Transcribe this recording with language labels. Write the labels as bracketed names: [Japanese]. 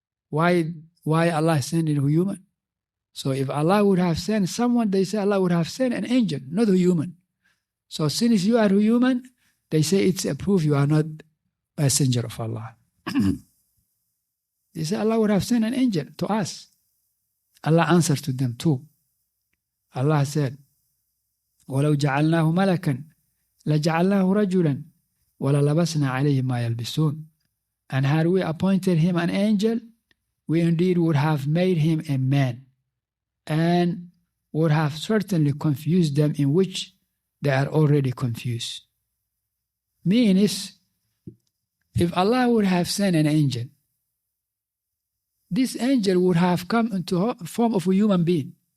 [English] Why Allah sending a human? So if Allah would have sent someone, they say Allah would have sent an angel, not a human. So since you are a human, they say it's a proof you are not a messenger of Allah. They say Allah would have sent an angel to us. Allah answered to them too. Allah said, [Arabic] وَلَوْ جَعَلْنَاهُ مَلَكًا لَجَعَلْنَاهُ رَجُلًا وَلَلَبَسْنَا عَلَيْهِمْ مَا يَلْبِسُونَ. [English] And had we appointed him an angel, we indeed would have made him a man, and would have certainly confused them in which they are already confused. Means, if Allah would have sent an angel, this angel would have come into the form of a human being.